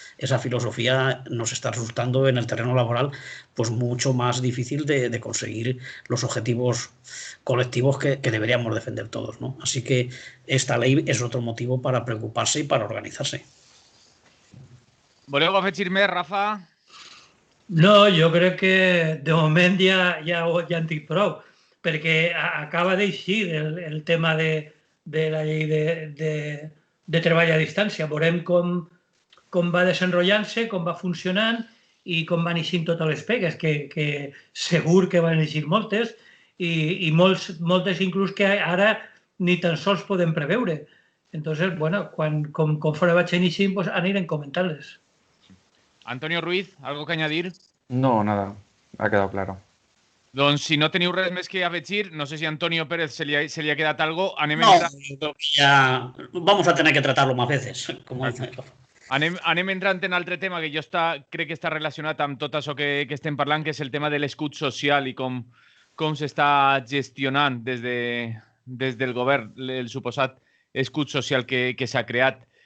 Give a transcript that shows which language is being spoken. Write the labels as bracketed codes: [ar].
[ca] Esa filosofía nos está resultando en el terreno laboral pues mucho más difícil de conseguir los objetivos colectivos que deberíamos defender todos, ¿no? Así que esta ley es otro motivo para preocuparse y para organitzar-se. Voleu afegir més, Rafa? No, jo crec que de moment ja en dic prou, perquè acaba d'eixir el tema de la llei de treball a distància. Veurem com va desenrotllant-se, com va funcionant i com van eixint totes les pegues, que segur que van eixir moltes i moltes inclús que ara ni tan sols podem preveure. Entonces, bueno, conforme vagin eixint, pues anirem comentant-les. [es] Antonio Ruiz, ¿algo que añadir? No, nada, ha quedado claro. [ca] Doncs si no teniu res més que afegir, no sé si a Antonio Pérez se li ha quedat algo. [es] No, ya vamos a tener que tratarlo más veces, como dice Rafa. [ca] Anem entrant en altre tema que jo crec que està relacionat amb tot això que estem parlant, que és el tema de l'escut social i com s'està gestionant des del govern el suposat escut social que s'ha creat.